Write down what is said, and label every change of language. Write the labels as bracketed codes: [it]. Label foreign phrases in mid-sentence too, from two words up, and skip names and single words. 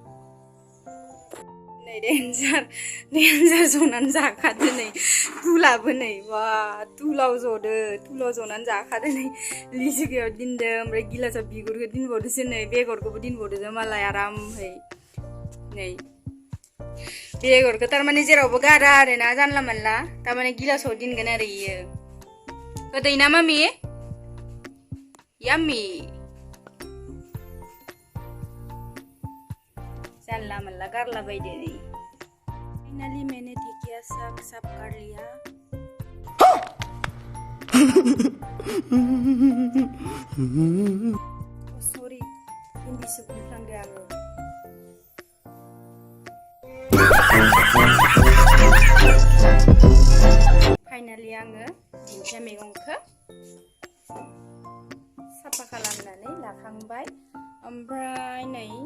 [brx] नै देन्जार जनानै जाखादो नै तुलाबो नै बा तुलाव जनानै जाखादो नै लिसुगायाव दिनदो ओमफ्राय गिलासाव बिगुरखौ दिनबावदोसो नै बेगरखौबो दिनबावदोसो मालाय आरामहै नै बेगरखौ थारमाने जेरावबो गारा आरोना जानला मोनला थारमाने गिलासाव दिनगोन आरो इयो गोदै ना मामि याम्मी जानला मोनला गारला बायदो नै फाइनाली [hi] मैंने ढेकिया साग साफ कर लिया [brx] सॉरी हिंदी से बुंफ्लांदो आङो फाइनाली आङो दिंखिया मैगंखौ साफा खालामनानै लाखांबाय ओमफ्राय नै